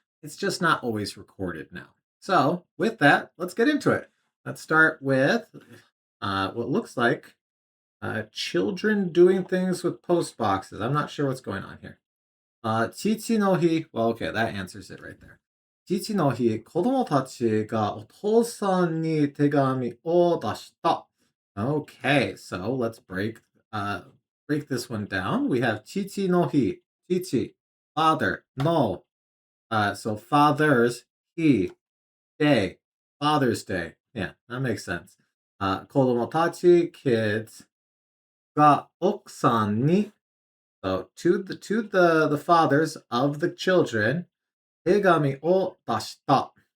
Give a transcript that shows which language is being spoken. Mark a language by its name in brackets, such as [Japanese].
[English] It's just not always recorded now. So with that, let's get into it. Let's start with what looks like children doing things with post boxes. I'm not sure what's going on here. [Japanese] Chichi no hi. [English] Well, okay, that answers it right there. [Japanese] Chichi no hi, 子供たちがお父さんに手紙を出した. [English] Okay, so let's break this one down. We have [Japanese] Chichi no hi. [English] Chichi, father. No. So father's he. Day. Father's Day. Yeah, that makes sense. [Japanese] 子供たち [English] kids [Japanese] が奥さんに [English] so to the fathers of the children [Japanese] 手紙を出した.